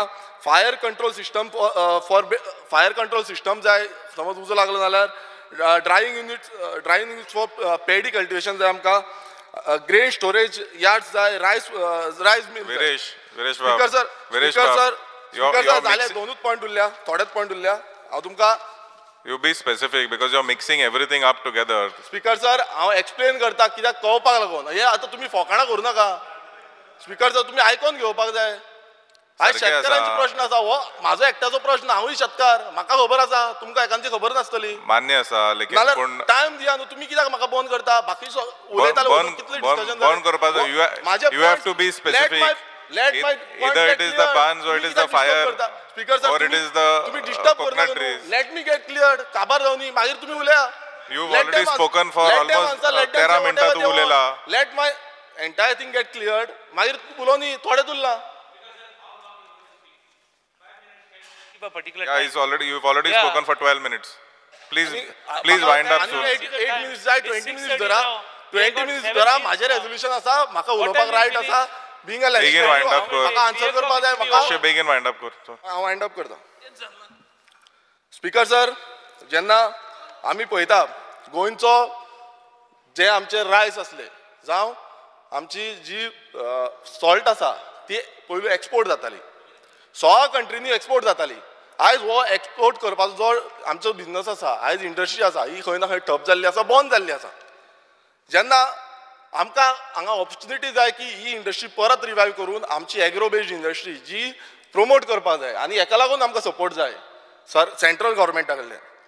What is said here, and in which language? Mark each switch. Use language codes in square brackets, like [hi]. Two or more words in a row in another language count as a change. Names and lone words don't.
[en] fire control system for fire control system [kok] जाय समज उजो लागलो जाल्यार. [en] drying units for paddy cultivation [kok] जाय आमकां. [en] grain storage yards जाय. rice mill. speaker sir [kok] जाले दोनूच पॉयंट उरल्या, थोडेच पॉयंट उरल्या. हांव तुमकां [en] You be specific because you're mixing everything up together. speaker sir [kok] हांव एक्सप्लेन करता कित्याक कळपाक लागून. हे आतां तुमी फकाणां करूं नाका. [en] speaker sir [kok] तुमी आयकोन घेवपाक जाय. आयज शेतकारांचे प्रश्न आसा, हो म्हाजो एकट्याचो प्रश्न. हांवूय शेतकार, म्हाका खबर आसा, तुमकां एकांची खबर नासतली. मान्य आसा, लेकिन पूण टायम दिया न्हू. तुमी कित्याक म्हाका बंद करता? बाकी उलयताले कितले डिस्कशन बंद करपाक जाय. [en] You have to be specific. Either it is the bans or it is the fire Speaker sir, or it is the coconut trees. Let me get cleared. [kok] काबार जावनी मागीर तुम्ही उलया. [en] You've already spoken for almost 13 [kok] मिनटां तू उलयला. [en] Let my entire thing get cleared. [kok] मागीर तू उलोवनी थोडेच उरला. [en] Yeah, you've already spoken for 12 minutes. Please wind up soon. [kok] 8 minutes जाय, 20 minutes धरा. 20 minutes धरा. माझे रेझोल्युशन आसा, म्हाका उलोवपाक रायट आसा. [en] being a legislative [kok] म्हाका आन्सर करपाक जाय म्हाका बेगीन [en] wind up [kok] करतो हांव [en] wind up [kok] करता [en] speaker sir [kok] जेन्ना आमी पळयता गोंयचो जे आमचे रायस असले जावं आमची जी सॉल्ट आसा ती पयलू एक्सपोर्ट जाताली 100 कंट्रीनी एक्सपोर्ट जाताली आयज हो एक्सपोर्ट करपाचो जो आमचो बिझनस आसा आयज इंडस्ट्री आसा ही खंय ना खंय ठप जाल्ली आसा बंद जाल्ली आसा जेन्ना आमकां हांगा ऑपॉर्च्युनिटी जाय की ही इंडस्ट्री परत रिवायव करून आमची [en] agro based industry [kok] जी प्रमोट करपाक जाय आनी हेका लागून आमकां सपोर्ट जाय सेंट्रल गव्हर्मेंटा कडल्यान